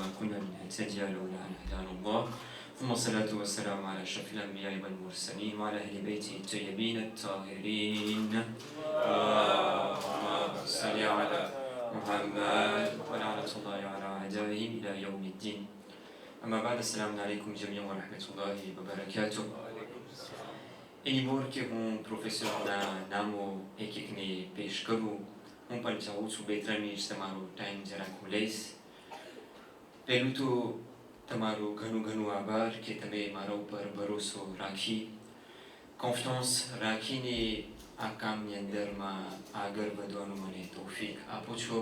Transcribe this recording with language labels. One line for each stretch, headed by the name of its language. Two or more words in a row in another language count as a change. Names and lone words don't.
Arabic: كنا لنهتدي لولا أن هدانا الله ثم الصلاة والسلام على أشرف الأنبياء والمرسلين وعلى أهل بيته الطيبين الطاهرين اللهم صل على محمد ولعنة الله على أعدائهم إلى يوم الدين أما بعد السلام عليكم جميعا ورحمة الله وبركاته
Gujarati: એની કે હું પ્રોફેસરના નામો એક એકને પેશ કરું. હું પણ ચાહું છું 2-3 મિનિટ તમારો ટાઈમ જરાક હું લઈશ. પહેલું તો તમારો ઘણું આભાર કે તમે મારા ઉપર ભરોસો રાખી, કોન્ફિડન્સ રાખીને આ કામની અંદરમાં આગળ વધવાનું મને તૌફીક આપો છો.